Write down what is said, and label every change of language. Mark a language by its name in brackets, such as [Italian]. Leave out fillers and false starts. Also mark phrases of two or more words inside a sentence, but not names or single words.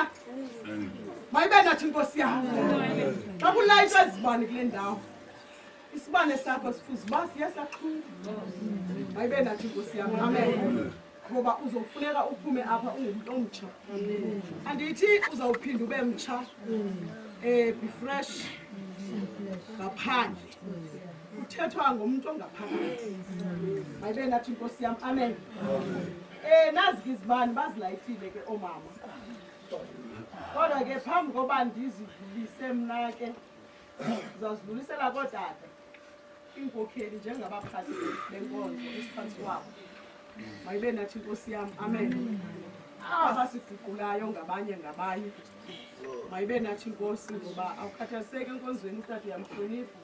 [Xhosa] Mayibe nathi Nkosi yami. Xa kulayitwa izibane kule ndawo. Isibane sakho sifuza uba siyasaxhuma. Mayibe nathi Nkosi yami. Amen. Ngoba uzofuneka uphume apha ungumuntu omtsha. Andithi uzawuphinda ube mtsha. [English] Be fresh. [Xhosa] Ngaphandle. Uthethwa ngomuntu ongaphakathi. Mayibe nathi Nkosi yami. Amen. Nazi izibani bazilayithile ke omama. Kodwa ke phambi koba ndizidlulise mna ke uzazidlulisela kodade inkokheli njengabaphathi benkonzo esiphansi wabo. Mayibe nathi Nkosi yami. Amen. Abasiguqulayo ngabanye. Mayibe nathi Nkosi ngoba awukhathaliseki enkonzweni utata uyamhlonipha.